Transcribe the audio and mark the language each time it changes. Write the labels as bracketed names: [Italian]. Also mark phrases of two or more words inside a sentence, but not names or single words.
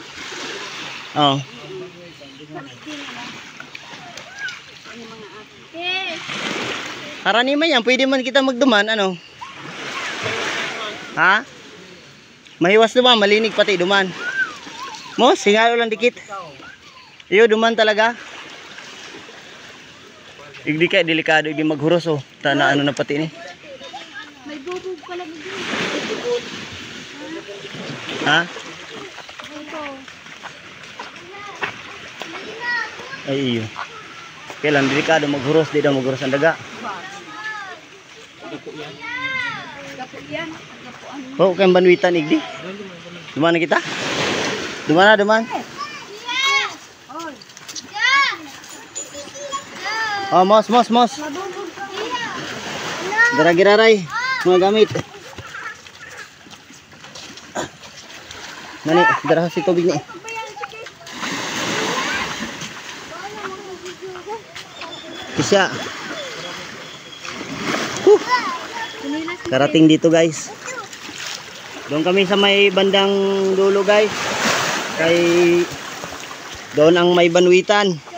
[Bikol] Oo. Harani man yan. Pwede man kita magduman. Ano? Ha? Mahiwas duman, malinig pati duman. Mo, singayo lang dikit. Iyo, duman talaga. Igdi ka, delikado, igdi maghuros oh. Tana ano na pati ni. [Filipino] May bubog pala mo dun. [Bikol] Ha? Ito. Ay iyo. Kailan, delikado maghuros, di daw maghuros ang daga. Gapo yan. Oh, kayang banwitan igdi. Duman na kita? Duman na, duman. Oh, mos. Daragiraray, mga gamit. Nani, darah si tubig ni. Kisya. [English] Karating dito guys. [Filipino] Doon kami sa may bandang dulo guys. Kay doon ang may banwitan.